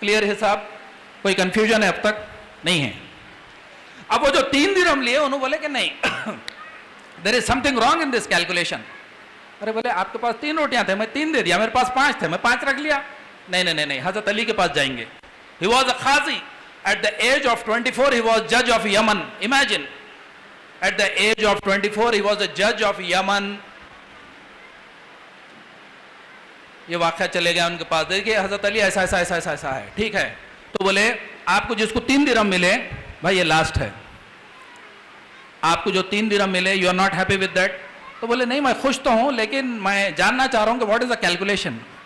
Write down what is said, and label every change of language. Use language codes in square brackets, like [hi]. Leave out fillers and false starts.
[ur] Clear حساب؟ کوئی confusion ہے اب تک؟ نہیں ہے. اب وہ جو 3 درم لیے انہوں بولے کہ نہیں, [en] there is something wrong in this calculation. [ur] ارے بولے آپ کے پاس 3 روٹیاں تھے, میں 3 دے دیا, میرے پاس 5 تھے, میں 5 رکھ لیا. نہیں, حضرت علی کے پاس جائیں گے. [en] He was a qazi. At the age of 24 he was judge of Yemen. Imagine, at the age of 24 he was a judge of Yemen. [ur] یہ واقعہ چلے گیا ان کے پاس, دیکھیے حضرت علی ایسا ایسا ایسا ایسا ایسا ہے, ٹھیک ہے. تو بولے آپ کو جس کو 3 درہم ملے بھائی یہ لاسٹ ہے, آپ کو جو 3 درہم ملے [en] You are not happy with that. [ur] تو بولے نہیں میں خوش تو ہوں لیکن میں جاننا چاہ رہا ہوں کہ [en] What is the calculation.